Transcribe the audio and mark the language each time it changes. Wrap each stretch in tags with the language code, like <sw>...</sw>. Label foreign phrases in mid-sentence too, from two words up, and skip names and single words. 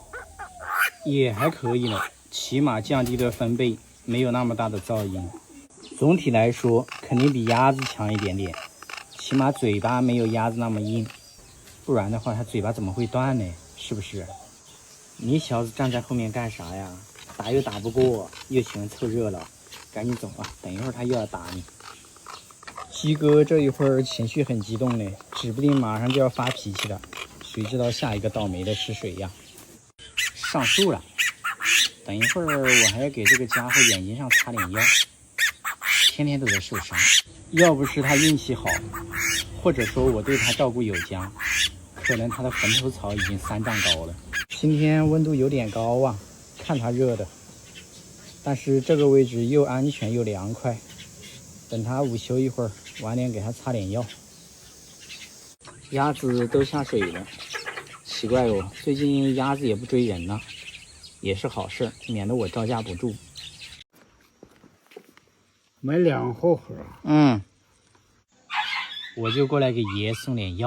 <zh>也還可以了，起碼降低了分貝，沒有那麼大的噪音。總體來說肯定比鴨子強一點點，起碼嘴巴沒有鴨子那麼硬，不然的話它嘴巴怎麼會斷呢？是不是？你小子站在後面幹啥呀？打又打不過，又喜歡湊熱鬧，趕緊走啊，等一會兒他又要打你。雞哥這一會兒情緒很激動呢，指不定馬上就要發脾氣了，誰知道下一個倒霉的是誰呀？上樹了，等一會兒我還要給這個家伙眼睛上擦點藥，天天都在受傷。要不是他運氣好，或者說我對他照顧有加，可能他的墳頭草已經3丈高了。今天溫度有點高啊，看他熱的，但是這個位置又安全又涼快。等他午休一會兒，晚點給他擦點藥。鴨子都下水了。奇怪哦，最近鴨子也不追人了， 也是好事，免得我招架不住。买2盒盒。我就过来给爷爷送点药。</zh>